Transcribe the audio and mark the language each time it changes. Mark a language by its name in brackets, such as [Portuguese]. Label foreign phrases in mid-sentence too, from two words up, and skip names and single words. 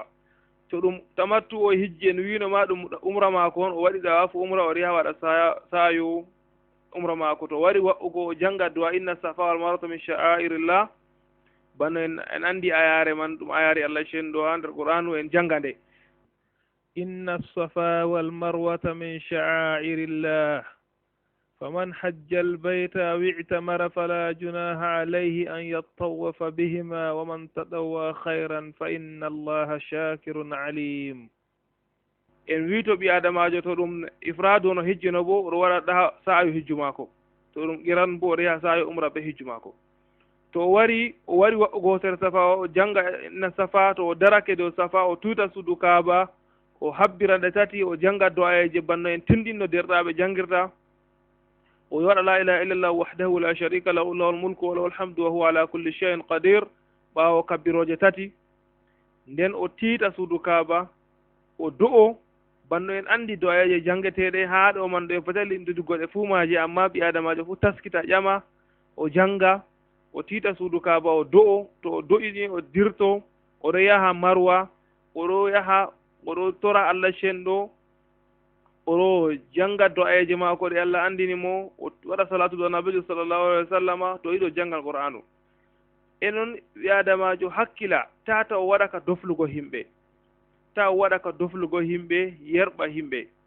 [Fula] to ɗum tamattu o hijji en wino ma ɗum umra maako on o waɗi ɗawafu umra o yaha waɗa saayu umra maako to wari wa'ugo o janga du'a [Arabic] إن الصفا والمروة من شعائر الله [Fula] bano en andi ayare man ɗum ayare Allah cenɗo ha nder qur'anu en janga nde [Arabic] إن الصفا والمروة من شعائر الله فمن حج البيت أو اعتمر فلا جناح عليه أن يطوف بهما ومن تطوع خيرا فإن الله شاكر عليم [Fula] en wi to ɓi adamajo to ɗum ifradu no hijjino bo oɗo waɗa ɗa sa'ayo hijju maako to ɗum qiran bo oɗo yaha sa'ayo umra be hijju maako to o wari wa'ugo ser safa o janga na safa to o darake dow safa o tuta suudu kaaba o habbira nde tati o janga do'ayeje banno en tindinno derɗaɓe jangirta o waɗa [Arabic] لا إله إلا الله وحده لا شريك له له الملك وله الحمد وهو على كل شيء قدير [Fula] ɓawo kabbiroje tati nden o tiita suudu kaaba o do'o banno en andi do'ayeje jangeteɗe ha ɗo man ɗo e fotali dudugoɗe fuumaji amma ɓi adamajo fu taskita ƴama o janga o tiita suudu kaaba o do'o to o do'ini o dirto oɗo yaha marwa oɗo tora Allah cenɗo oɗo janga do'ayeje maako ɗe Allah andini mo o waɗa salatu do nabijo [Arabic] صلى الله عليه وسلم [Fula] to yiɗo jangal qur'anu e noon ɓi adamajo hakkila tata o waɗa ka doflugo himɓe ta o waɗa ka doflugo himɓe yerɓa himɓe